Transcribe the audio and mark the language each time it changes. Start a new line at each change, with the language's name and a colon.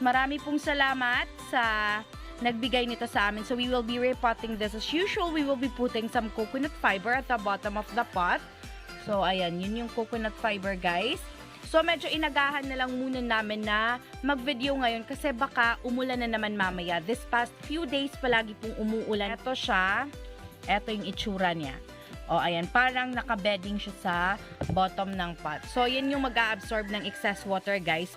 Filipino: Marami pong salamat sa nagbigay nito sa amin.
English: So, we will be repotting this. As usual, we will be putting some coconut fiber at the bottom of the pot.
Filipino: So, ayan, yun yung coconut fiber, guys. So, medyo inagahan na lang muna namin na mag-video ngayon kasi baka umulan na naman mamaya.
English: This past few days
Filipino: palagi pong umuulan. Ito siya. Ito yung itsura niya. O, ayan, parang naka-bedding siya sa bottom ng pot. So, yan yung mag-a-absorb ng excess water, guys.